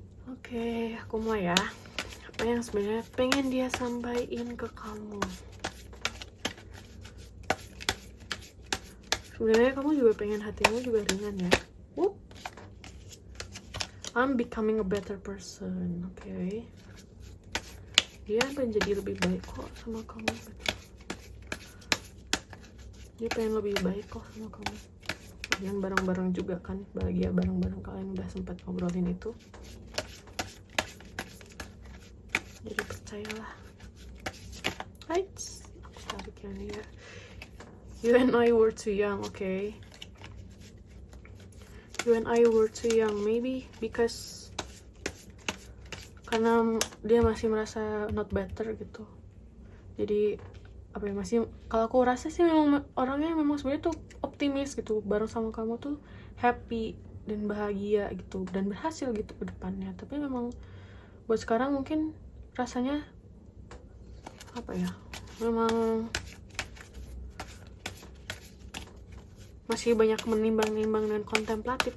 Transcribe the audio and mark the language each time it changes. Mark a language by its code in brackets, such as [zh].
[id] Oke, aku mulai ya. Apa yang sebenarnya pengen dia sampaikan ke kamu? Sebenarnya kamu juga pengen hatimu juga ringan ya. Whoop. [en] I'm becoming a better person, okay? [id] Dia menjadi lebih baik kok sama kamu. Dia pengen lebih baik kok sama kamu. Kalian bareng-bareng juga kan, bahagia bareng-bareng, kalian udah sempat ngobrolin itu. Jadi percayalah. Right, aku tarik yang ini ya. [en] You and I were too young, okay? You and I were too young, maybe because [id] karena dia masih merasa [en] not better gitu. [id] Jadi apa ya, masih, kalau aku rasa sih memang orangnya memang sebenarnya tuh optimis gitu, bareng sama kamu tuh happy dan bahagia gitu, dan berhasil gitu ke depannya. Tapi memang buat sekarang mungkin rasanya apa ya, memang masih banyak menimbang-nimbang dan kontemplatif.